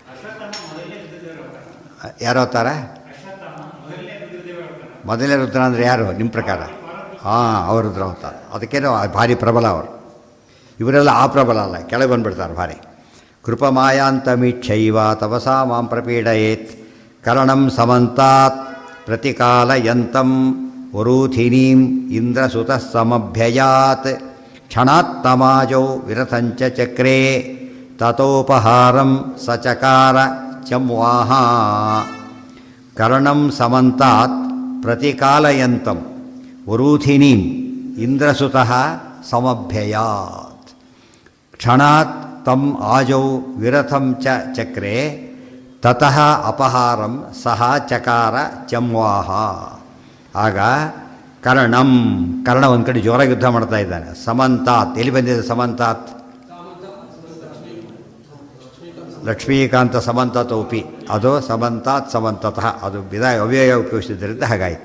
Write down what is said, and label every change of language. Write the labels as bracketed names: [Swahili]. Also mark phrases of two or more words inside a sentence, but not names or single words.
[Kannada] ಯಾರು ಅವತಾರ? ಮೊದಲನೇ ರುದ್ರ ಅಂದರೆ ಯಾರು ನಿಮ್ಮ ಪ್ರಕಾರ? ಅವರು ರುದ್ರ ಅವತಾರ. ಅದಕ್ಕೇನೋ ಭಾರಿ ಪ್ರಬಲ ಅವರು. ಇವರೆಲ್ಲ ಆ ಪ್ರಬಲ ಅಲ್ಲ, ಕೆಳಗೆ ಬಂದುಬಿಡ್ತಾರೆ ಭಾರಿ. [Sanskrit] ಕೃಪಮಾಯಾಂತಮೀಕ್ಷೈವ ತಪಸಾ ಮಾಂ ಪ್ರಪೀಡಯೇತ್ ಕರ್ಣಂ ಸಮಂತಾತ್ ಪ್ರತಿಕಾಲಯಂತಂ ವರೂಥಿನೀಂ ಇಂದ್ರಸುತಃ ಸಮಭ್ಯಯಾತ್ ಕ್ಷಣಾತ್ತಮಾಜೌ ವಿರಥಂಚ ಚಕ್ರೇ ತತೋಪಹಾರಂ ಸಚಕಾರ ಚಮ್ವಾಹ. ಕರ್ಣಂ ಸಮಂತಾತ್ ಪ್ರತಿಕಾಲಯಂತಂ ವರೂಥಿನೀಂ ಇಂದ್ರಸುತಃ ಸಮಭ್ಯಯಾತ್ ಕ್ಷಣಾತ್ ತಂ ಆಜೌ ವಿರಥಂ ಚ ಚಕ್ರೆ ತತಃ ಅಪಹಾರಂ ಸಹ ಚಕಾರ ಚಮ್ವಾಹ. [Kannada] ಆಗ ಕರ್ಣ ಒಂದು ಕಡೆ ಜೋರಾಗಿ ಯುದ್ಧ ಮಾಡ್ತಾ ಇದ್ದಾನೆ. ಸಮಂತಾತ್ ಎಲ್ಲಿ ಬಂದಿದೆ? ಸಮಂತಾತ್ ಲಕ್ಷ್ಮೀಕಾಂತ ಸಮಂತಾತ್ ಉಪಿ, ಅದು [Sanskrit] ಸಮಂತಾತ್ ಸಮಂತತಃ, [Kannada] ಅದು ಅವ್ಯಯ ಉಪಯೋಗಿಸಿದ್ದರಿಂದ ಹಾಗಾಯಿತು.